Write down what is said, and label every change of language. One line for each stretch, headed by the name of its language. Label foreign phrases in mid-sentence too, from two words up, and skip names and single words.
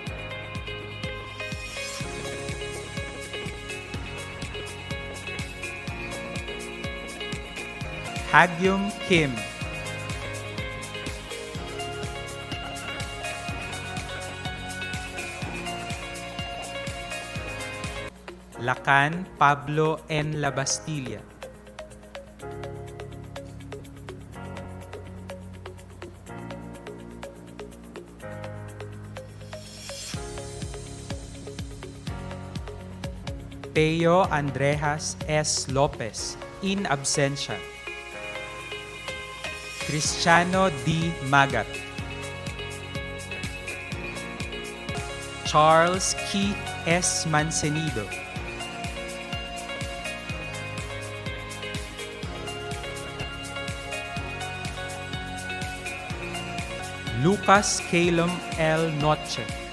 English: Hagyum Kim. Lacan Pablo N. Labastilla. Peo Andrejas S. Lopez, in absentia. Cristiano D. Magat. Charles Keith S. Mancenido. Lucas Calum L. Noche.